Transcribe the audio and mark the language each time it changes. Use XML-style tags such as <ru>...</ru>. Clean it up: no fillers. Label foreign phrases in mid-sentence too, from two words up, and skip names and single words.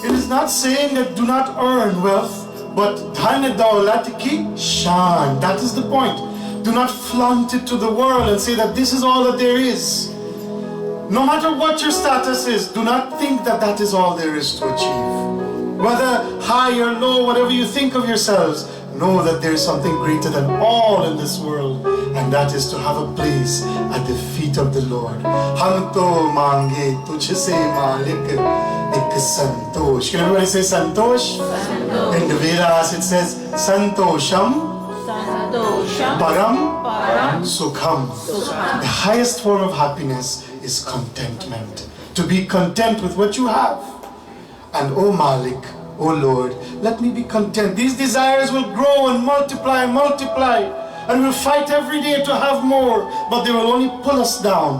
<en>not saying that do not earn wealth, but</en> <hi>dhan daulat ki shan.</hi> <en>That is the point. Do not flaunt it to the world and say that this is all that there is. No matter what your status is, do not think that that is all there is to achieve. Whether high or low, whatever you think of yourselves, know that there is something greater than all in this world, and that is to have a place at the feet of the Lord.</en> <hi>Hum to mange tujhse malik ek santosh.</hi> <en>Can everybody say santosh? In the Vedas it says</en> <sa>santosham param sukham.</sa> <en>The highest form of happiness is contentment. To be content with what you have. And oh Malik, oh Lord, let me be content. These desires will grow and multiply and multiply. And we'll fight every day to have more, but they will only pull us down.</en>